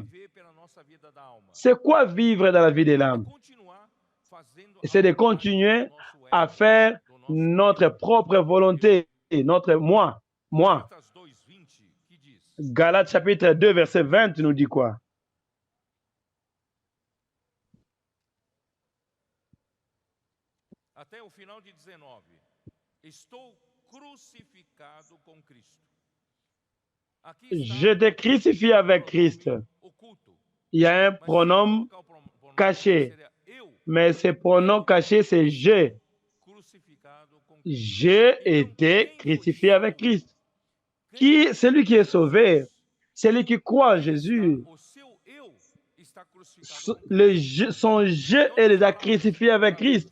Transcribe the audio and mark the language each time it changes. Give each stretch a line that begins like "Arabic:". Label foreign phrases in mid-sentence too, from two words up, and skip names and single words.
French: C'est quoi vivre dans la vie de l'âme? C'est de continuer à faire notre propre volonté, notre moi. Galates chapitre 2, verset 20 nous dit quoi?
Portuguese: Até o final de 19. Estou crucificado com Cristo.
French: J'étais crucifié avec Christ. Il y a un pronom caché. Mais ce pronom caché, c'est je. J'ai été crucifié avec Christ. Qui, celui qui est sauvé, celui qui croit en Jésus, son je est déjà crucifié avec Christ.